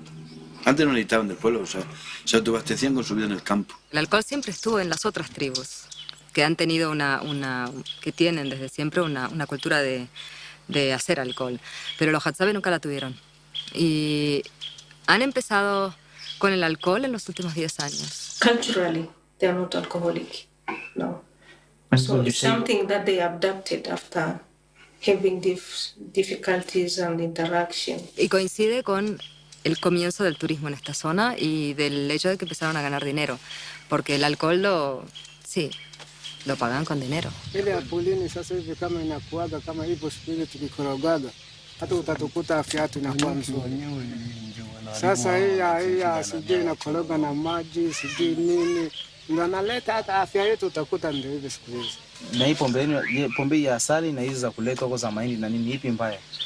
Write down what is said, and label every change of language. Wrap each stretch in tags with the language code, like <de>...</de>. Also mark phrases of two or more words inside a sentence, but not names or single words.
<es>Antes no necesitaban del pueblo, o sea, se autoabastecían con su vida en el campo. El alcohol siempre estuvo en las otras tribus, que han tenido que tienen desde siempre una cultura de hacer alcohol. Pero los Hadzabe nunca la tuvieron. Y han empezado con el alcohol en los últimos 10 años.</es> <en>Culturally, they are not alcoholic, no. So it's something that they adapted after having difficulties and interaction.</en> <es>Y coincide con el comienzo del turismo en esta zona y del hecho de que empezaron a ganar dinero, porque el alcohol lo pagan con dinero.</es> <sw>Ile ya polini sasa hivi kama inakuaga kama hivyo siku ile tulikorogaga, hata utatukuta afya yetu inakuwa nzuri. Sasa hii sijui inakoroga na maji sijui nini, ndio analeta hata afya yetu utakuta ndio hivi siku hizi. Na hii pombe ya asali na hizi za kuletwa kwa za mahindi na nini, ipi mbaya?</sw>